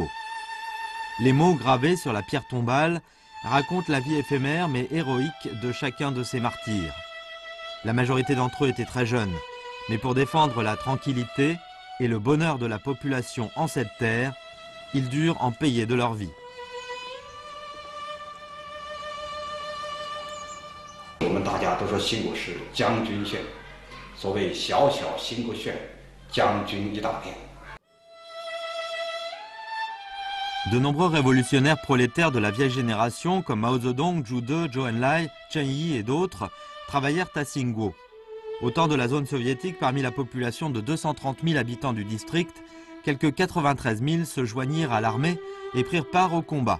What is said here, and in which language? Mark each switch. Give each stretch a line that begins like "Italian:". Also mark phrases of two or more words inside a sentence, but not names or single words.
French: Les mots gravés sur la pierre tombale racontent la vie éphémère mais héroïque de chacun de ces martyrs. La majorité d'entre eux étaient très jeunes, mais pour défendre la tranquillité et le bonheur de la population en cette terre, ils durent en payer de leur vie.
Chinese: 我们大家都说兴国是将军县，所谓小小兴国县，将军一大片。
French: De nombreux révolutionnaires prolétaires de la vieille génération, comme Mao Zedong, Zhu De, Zhou Enlai, Chen Yi et d'autres, travaillèrent à Singguo. Au temps de la zone soviétique, parmi la population de 230 000 habitants du district, quelques 93 000 se joignirent à l'armée et prirent part au combat.